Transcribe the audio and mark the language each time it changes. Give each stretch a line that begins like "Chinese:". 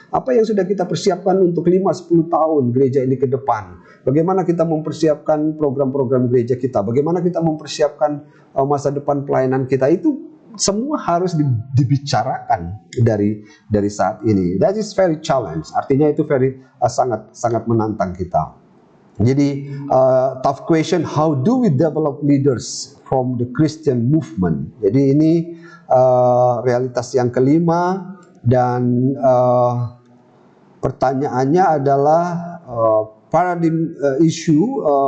Indonesian: Apa yang sudah kita persiapkan untuk 5-10 tahun gereja ini ke depan? Bagaimana kita mempersiapkan program-program gereja kita? Bagaimana kita mempersiapkan masa depan pelayanan kita? Itu semua harus dibicarakan dari saat ini.
English: That is very challenge.
Indonesian: Artinya itu sangat menantang kita. Jadi
English: tough question, how do we develop leaders from the Christian movement?
Indonesian: Jadi ini realitas yang kelima, dan pertanyaannya adalah paradigm issue.